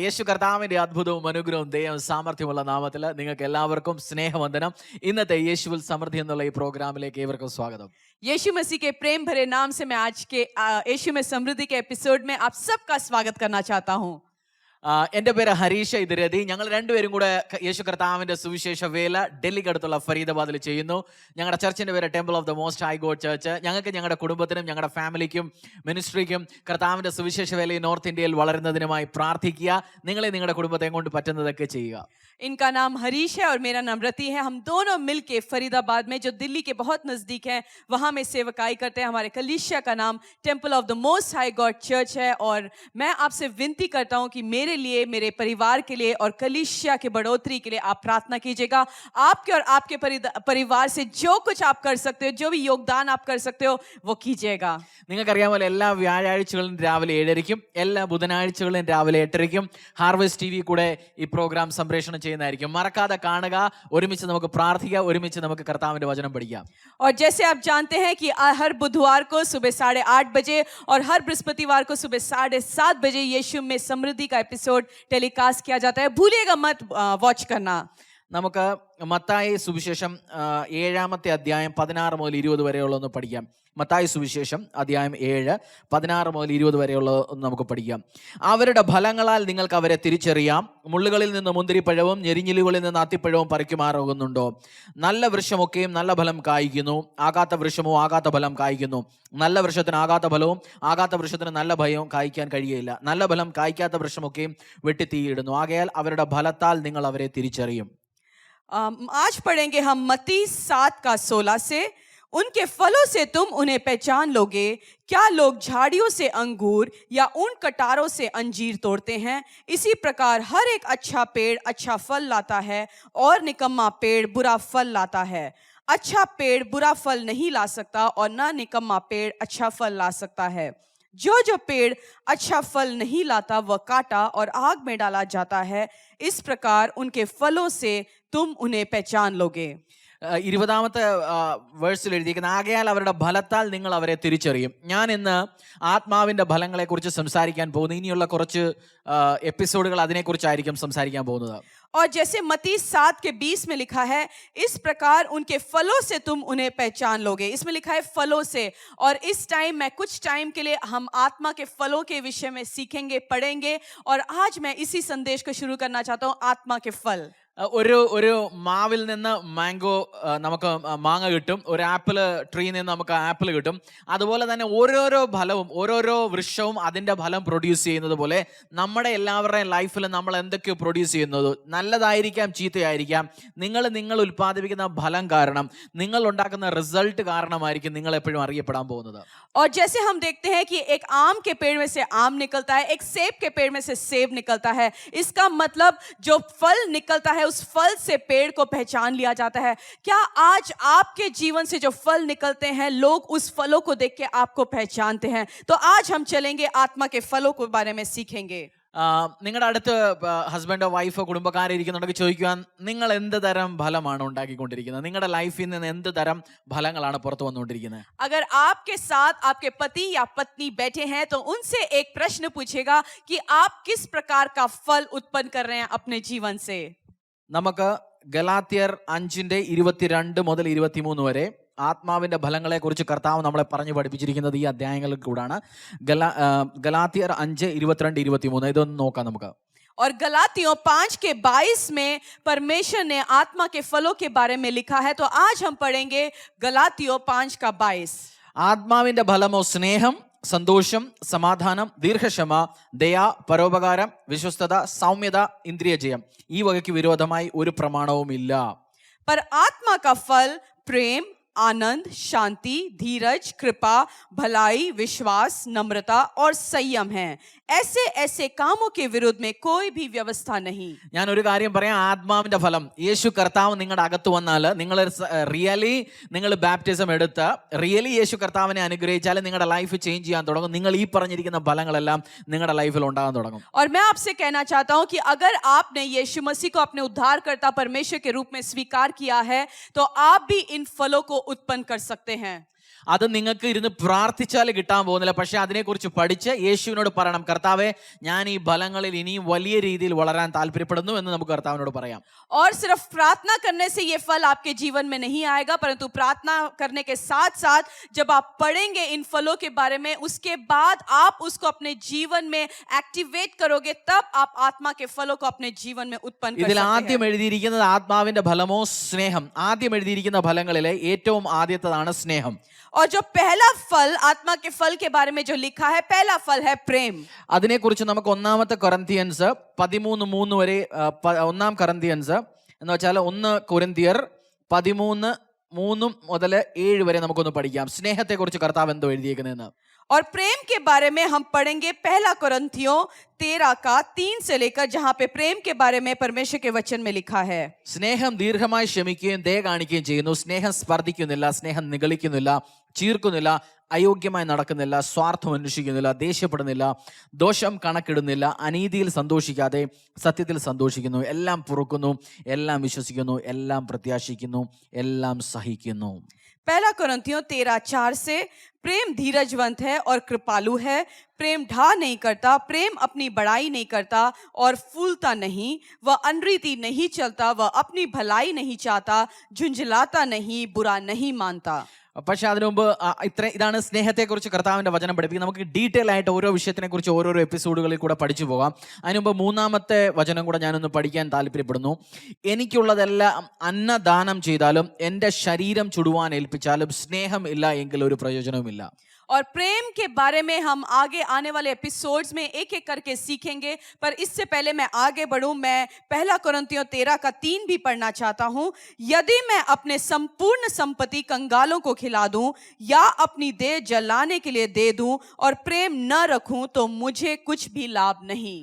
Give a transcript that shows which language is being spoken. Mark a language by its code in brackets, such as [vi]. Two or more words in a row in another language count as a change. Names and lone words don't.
[ml] യേശു കർത്താവിന്റെ അത്ഭുതവും അനുഗ്രഹവും ദൈവം സാമർഥ്യമുള്ള നാമത്തിൽ നിങ്ങൾക്ക് എല്ലാവർക്കും സ്നേഹവന്ദനം. ഇന്നത്തെ യേശുവിൽ സമൃദ്ധി എന്നുള്ള ഈ പ്രോഗ്രാമിലേക്ക് ഏവർക്കും സ്വാഗതം. [hi] यीशु मसीह के प्रेम भरे नाम से मैं आज के यीशु में समृद्धि के एपिसोड में आप सबका स्वागत करना चाहता हूँ. [ml] എൻ്റെ പേര് ഹരീഷ് ഇതിരതി. ഞങ്ങൾ രണ്ടുപേരും കൂടെ യേശു കർത്താവിൻ്റെ സുവിശേഷ വേല ഡൽഹിക്ക് അടുത്തുള്ള ഫരീദാബാദിൽ ചെയ്യുന്നു. ഞങ്ങളുടെ ചർച്ചിൻ്റെ പേര് ടെമ്പിൾ ഓഫ് ദ മോസ്റ്റ് ഹൈ ഗോഡ് ചർച്ച്. ഞങ്ങൾക്ക് ഞങ്ങളുടെ കുടുംബത്തിനും ഞങ്ങളുടെ ഫാമിലിക്കും മിനിസ്ട്രിക്കും കർത്താവിൻ്റെ സുവിശേഷ വേലയിൽ നോർത്ത് ഇന്ത്യയിൽ വളരുന്നതിനുമായി പ്രാർത്ഥിക്കുക. നിങ്ങളെ നിങ്ങളുടെ കുടുംബത്തെ കൊണ്ട് പറ്റുന്നതൊക്കെ ചെയ്യുക. [hi] इनका नाम हरीश है और मेरा नाम रति है. हम दोनों मिलके फरीदाबाद में जो दिल्ली के बहुत नजदीक है वहां में सेवकाई करते हैं. हमारे कलीसिया का नाम टेम्पल ऑफ द मोस्ट हाई गॉड चर्च है. और मैं आपसे विनती करता हूं कि मेरे लिए, मेरे परिवार के लिए और कलीसिया के बढ़ोतरी के लिए आप प्रार्थना कीजिएगा. आपके और आपके परिवार से जो कुछ आप कर सकते हो, जो भी योगदान आप कर सकते हो, वो कीजिएगा. [ml] നിങ്ങൾക്കറിയാമല്ലോ, എല്ലാ വ്യാഴാഴ്ചകളും രാവിലെ 7:30ക്കും എല്ലാ ബുധനാഴ്ചകളും രാവിലെ 8:30ക്കും ഹാർവെസ്റ്റ് TV കൂടെ ഈ പ്രോഗ്രാം സംപ്രേഷണം ചെയ്യുന്നതായിരിക്കും. മറക്കാതെ കാണുക. ഒരുമിച്ച് നമുക്ക് പ്രാർത്ഥിക്കാം, ഒരുമിച്ച് നമുക്ക് കർത്താവിന്റെ വചനം പഠിക്കാം. [hi] और जैसे आप जानते हैं कि हर बुधवार को सुबह 8:30 बजे और हर बृहस्पतिवार को सुबह 7:30 बजे यीशु में समृद्धि का एपिसोड टेलीकास्ट किया जाता है. भूलिएगा मत वॉच करना. [ml] നമുക്ക് മത്തായി സുവിശേഷം 7-ാമത്തെ അധ്യായം 16 മുതൽ 20 വരെയുള്ളതൊന്ന് പഠിക്കാം. മത്തായി സുവിശേഷം അധ്യായം 7 16 മുതൽ 20 വരെയുള്ള നമുക്ക് പഠിക്കാം. അവരുടെ ഫലങ്ങളാൽ നിങ്ങൾക്ക് അവരെ തിരിച്ചറിയാം. മുള്ളുകളിൽ നിന്ന് മുന്തിരിപ്പഴവും ഞെരിഞ്ഞിലുകളിൽ നിന്ന് അത്തിപ്പഴവും പറിക്കുമാറാകുന്നുണ്ടോ? നല്ല വൃക്ഷമൊക്കെയും നല്ല ഫലം കായ്ക്കുന്നു, ആകാത്ത വൃക്ഷമോ ആകാത്ത ഫലം കായ്ക്കുന്നു. നല്ല വൃക്ഷത്തിന് ആകാത്ത ഫലവും ആകാത്ത വൃക്ഷത്തിന് നല്ല ഫലവും കായ്ക്കാൻ കഴിയുകയില്ല. നല്ല ഫലം കായ്ക്കാത്ത വൃക്ഷമൊക്കെയും വെട്ടി തീയിടുന്നു. ആകയാൽ അവരുടെ ഫലത്താൽ നിങ്ങൾ അവരെ തിരിച്ചറിയും. [hi] आज पढ़ेंगे हम मत्ती 7:16 से. उनके फलों से तुम उन्हें पहचान लोगे. क्या लोग झाड़ियों से अंगूर या उन कटारों से अंजीर तोड़ते हैं? इसी प्रकार हर एक अच्छा पेड़ अच्छा फल लाता है और निकम्मा पेड़ बुरा फल लाता है. अच्छा पेड़ बुरा फल नहीं ला सकता और न निकम्मा पेड़ अच्छा फल ला सकता है. जो पेड़ अच्छा फल नहीं लाता वह काटा और आग में डाला जाता है. इस प्रकार उनके फलों से तुम उन्हें पहचान लोगे. [ml] 20-ാമത്തെ വേഴ്സിൽ എഴുതിയിരിക്കുന്ന ആകയാൽ അവരുടെ ഫലത്താൽ നിങ്ങൾ അവരെ തിരിച്ചറിയും. ഞാൻ ഇന്ന് ആത്മാവിൻ്റെ ഫലങ്ങളെക്കുറിച്ച് സംസാരിക്കാൻ പോകുന്നു. ഇനിയുള്ള കുറച്ച് എപ്പിസോഡുകൾ അതിനെക്കുറിച്ചായിരിക്കും സംസാരിക്കാൻ പോകുന്നത്. [hi] और जैसे मत्ती 7:20 में लिखा है, इस प्रकार उनके फलों से तुम उन्हें पहचान लोगे. इसमें लिखा है फलों से. और इस टाइम मैं कुछ टाइम के लिए हम आत्मा के फलों के विषय में सीखेंगे, पढ़ेंगे. और आज मैं इसी संदेश को शुरू करना चाहता हूँ, आत्मा के फल. [ml] ഒരു മാവിൽ നിന്ന് നമുക്ക് മാങ്ങ കിട്ടും. ഒരു [en] apple treeയിൽ [ml] നിന്ന് നമുക്ക് ആപ്പിൾ കിട്ടും. അതുപോലെ തന്നെ ഓരോരോ ഫലവും ഓരോരോ വൃക്ഷവും അതിൻ്റെ ഫലം പ്രൊഡ്യൂസ് ചെയ്യുന്നത് പോലെ നമ്മുടെ എല്ലാവരുടെയും ലൈഫിൽ നമ്മൾ എന്തൊക്കെയോ പ്രൊഡ്യൂസ് ചെയ്യുന്നത് നല്ലതായിരിക്കാം, ചീത്തയായിരിക്കാം. നിങ്ങൾ ഉൽപ്പാദിപ്പിക്കുന്ന ഫലം കാരണം, നിങ്ങൾ ഉണ്ടാക്കുന്ന റിസൾട്ട് കാരണമായിരിക്കും നിങ്ങൾ എപ്പോഴും അറിയപ്പെടാൻ പോകുന്നത്. [hi] और जैसे हम देखते हैं कि एक आम के पेड़ में से आम निकलता है, एक सेब के पेड़ में से सेब निकलता है. इसका मतलब जो फल निकलता है उस फल से पेड़ को पहचान लिया जाता है. क्या आज आपके जीवन से जो फल निकलते हैं, लोग उस फलों को देख के आपको पहचानते हैं? तो आज हम चलेंगे आत्मा के फलों के बारे में सीखेंगे. [ml] നിങ്ങളുടെ അടുത്ത് ഹസ്ബൻഡോ വൈഫോ കുടുംബക്കാരിരിക്കുന്നുണ്ടെങ്കിൽ ചോദിക്കുക, നിങ്ങൾ എന്ത് തരം ഫലമാണ് ഉണ്ടാക്കിക്കൊണ്ടിരിക്കുന്നത്? നിങ്ങളുടെ ലൈഫിൽ നിന്ന് എന്ത് തരം ഫലങ്ങളാണ് പുറത്തു വന്നുകൊണ്ടിരിക്കുന്നത്? [hi] अगर आपके साथ आपके पति या पत्नी बैठे हैं तो उनसे एक प्रश्न पूछेगा कि आप किस प्रकार का फल उत्पन्न कर रहे हैं अपने जीवन से. [ml] നമുക്ക് ഗലാത്യർ 5:22 മുതൽ 23 വരെ ആത്മാവിന്റെ ഫലങ്ങളെ കുറിച്ച് കർത്താവ് നമ്മളെ പറഞ്ഞു പഠിപ്പിച്ചിരിക്കുന്നത് ഈ അധ്യായങ്ങളിൽ കൂടാണ്. ഗലാത്യർ 5:22-23 ഇതൊന്ന് നോക്കാം നമുക്ക്. [hi] और गलातियों 5:22 में परमेश्वर ने आत्मा के फलों के बारे में लिखा है. तो आज हम पढ़ेंगे गलातियों 5:22. [ml] ആത്മാവിന്റെ ഫലമോ സ്നേഹം, സന്തോഷം, സമാധാനം, ദീർഘക്ഷമ, ദയ, പരോപകാരം, വിശ്വസ്തത, സൗമ്യത, ഇന്ദ്രിയജയം. ഈ വകയ്ക്ക് വിരോധമായി ഒരു പ്രമാണവും ഇല്ല. [hi] पर आत्मा का फल प्रेम, आनंद, शांति, धीरज, कृपा, भलाई, विश्वास, नम्रता और संयम है. ऐसे ऐसे कामों के विरुद्ध में कोई भी व्यवस्था नहीं. [ml] ഞാൻ ഒരു കാര്യം പറയാം. ആത്മാവിന്റെ ഫലം, യേശു കർത്താവ് നിങ്ങളുടെ അകത്ത് വന്നാൽ, നിങ്ങൾ നിങ്ങൾ ബാപ്റ്റിസം എടുത്ത് റിയലി യേശു കർത്താവിനെ അനുഗ്രഹിച്ചാൽ നിങ്ങളുടെ [en] life change [ml] ചെയ്യാൻ തുടങ്ങും. നിങ്ങൾ ഈ പറഞ്ഞിരിക്കുന്ന ഫലങ്ങളെല്ലാം നിങ്ങളുടെ ലൈഫിൽ ഉണ്ടാകാൻ തുടങ്ങും. [hi] और मैं आपसे कहना चाहता हूं कि अगर आपने यीशु मसीह को अपने उद्धारकर्ता परमेश्वर के रूप में स्वीकार किया है तो आप भी इन फलों को उत्पन्न कर सकते हैं. [ml] അത് നിങ്ങൾക്ക് ഇരുന്ന് പ്രാർത്ഥിച്ചാൽ കിട്ടാൻ പോകുന്നില്ല. പക്ഷെ അതിനെക്കുറിച്ച് പഠിച്ച് യേശുവിനോട് പറയണം, കർത്താവേ ഞാൻ ഈ ഫലങ്ങളിൽ ഇനിയും വലിയ രീതിയിൽ വളരാൻ താല്പര്യപ്പെടുന്നു എന്ന് നമുക്ക് കർത്താവിനോട് പറയാം. [hi] और सिर्फ प्रार्थना करने से ये फल आपके जीवन में नहीं आएगा, परंतु प्रार्थना करने के साथ साथ जब आप पढ़ेंगे इन फलों के बारे में, उसके बाद आप उसको अपने जीवन में एक्टिवेट करोगे, तब आप आत्मा के फलों को अपने जीवन में उत्पन्न कर [ml] ഇതിൽ [hi] सकते [ml] ആദ്യം [hi] हैं. [ml] എഴുതിയിരിക്കുന്നത് ആത്മാവിന്റെ ഫലമോ സ്നേഹം. ആദ്യം എഴുതിയിരിക്കുന്ന ഫലങ്ങളിലെ ഏറ്റവും ആദ്യത്തേതാണ് സ്നേഹം. [hi] और जो पहला फल आत्मा के फल के बारे में जो लिखा है, पहला फल है प्रेम. [ml] അതിനെക്കുറിച്ച് നമുക്ക് ഒന്നാമത്തെ കൊരിന്ത്യൻസ് 13:3 വരെ, ഒന്നാം കൊരിന്ത്യൻസ് എന്ന് വെച്ചാൽ 1 കൊരിന്ത്യർ 13:3 മുതൽ 7 വരെ നമുക്കൊന്ന് പഠിക്കാം. സ്നേഹത്തെക്കുറിച്ച് കർത്താവ് എന്തോ എഴുതിയേക്കുന്നതെന്ന്. [hi] और प्रेम के बारे में हम पढ़ेंगे पहला कोरिन्थियों 13 का 3 से लेकर, जहां पे प्रेम के बारे में परमेश्वर के वचन में लिखा है. [ml] സ്നേഹം ദീർഘമായി ക്ഷമിക്കുകയും ദയ കാണിക്കുകയും ചെയ്യുന്നു. സ്നേഹം സ്പർദ്ധിക്കുന്നില്ല, സ്നേഹം നിഗളിക്കുന്നില്ല, ചീർക്കുന്നില്ല, അയോഗ്യമായി നടക്കുന്നില്ല, സ്വാർത്ഥം അന്വേഷിക്കുന്നില്ല, ദേഷ്യപ്പെടുന്നില്ല, ദോഷം കണക്കിടുന്നില്ല, അനീതിയിൽ സന്തോഷിക്കാതെ സത്യത്തിൽ സന്തോഷിക്കുന്നു, എല്ലാം പൊറുക്കുന്നു, എല്ലാം വിശ്വസിക്കുന്നു, എല്ലാം പ്രത്യാശിക്കുന്നു, എല്ലാം സഹിക്കുന്നു. [hi] पहला कोरिन्थियों 13:4 से, प्रेम धीरजवंत है और कृपालु है, प्रेम ढा नहीं करता, प्रेम अपनी बड़ाई नहीं करता और फूलता नहीं, वह अनरीति नहीं चलता, वह अपनी भलाई नहीं चाहता, झुंझलाता नहीं, बुरा नहीं मानता. [ml] പക്ഷെ അതിനു മുമ്പ് ഇതാണ് സ്നേഹത്തെക്കുറിച്ച് കർത്താവിന്റെ വചനം പഠിപ്പിക്കുന്നത്. നമുക്ക് ഡീറ്റെയിൽ ആയിട്ട് ഓരോ വിഷയത്തിനെ കുറിച്ച് ഓരോരോ എപ്പിസോഡുകളിൽ കൂടെ പഠിച്ചു പോകാം. അതിനു മുമ്പ് മൂന്നാമത്തെ വചനം കൂടെ ഞാനൊന്ന് പഠിക്കാൻ താല്പര്യപ്പെടുന്നു. എനിക്കുള്ളതെല്ലാം അന്നദാനം ചെയ്താലും എൻ്റെ ശരീരം ചുടുവാൻ ഏൽപ്പിച്ചാലും സ്നേഹം ഇല്ല എങ്കിൽ ഒരു പ്രയോജനവുമില്ല. [hi] और प्रेम के बारे में हम आगे आने वाले एपिसोड्स में एक एक करके सीखेंगे, पर इससे पहले मैं आगे बढ़ूं, मैं पहला कोरिन्थियों 13 का 3 भी पढ़ना चाहता हूं. यदि मैं अपने संपूर्ण संपत्ति कंगालों को खिला दूं या अपनी देह जलाने के लिए दे दूं और प्रेम न रखूं, तो मुझे कुछ भी लाभ नहीं.